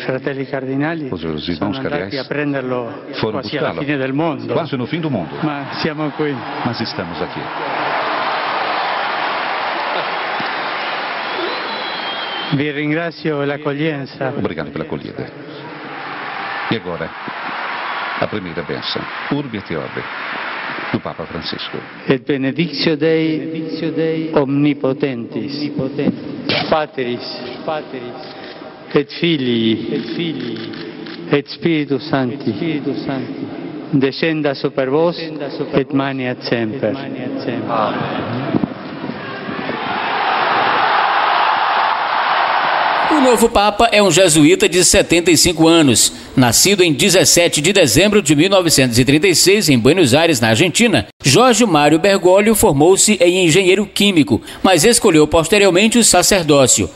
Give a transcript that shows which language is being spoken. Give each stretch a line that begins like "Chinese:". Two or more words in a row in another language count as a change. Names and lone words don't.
Portuguese: irmãos cardeais foram buscá-lo quase no fim do mundo. Mas estamos aqui.
Italian: Vi ringrazio l'accoglienza.
Portuguese: Obrigado pela acolhida. E agora, a primeira bênção,
Latin: Urbi et Orbi,
Portuguese: do Papa Francisco.
Latin: Et benedictio Dei omnipotentis, Patris, et Filii, et Spiritus Sancti, descenda super vos, et maniat semper. Amen.
Portuguese: O novo Papa é um jesuíta de 75 anos. Nascido em 17 de dezembro de 1936 em Buenos Aires, na Argentina, Jorge Mário Bergoglio formou-se em engenheiro químico, mas escolheu posteriormente o sacerdócio.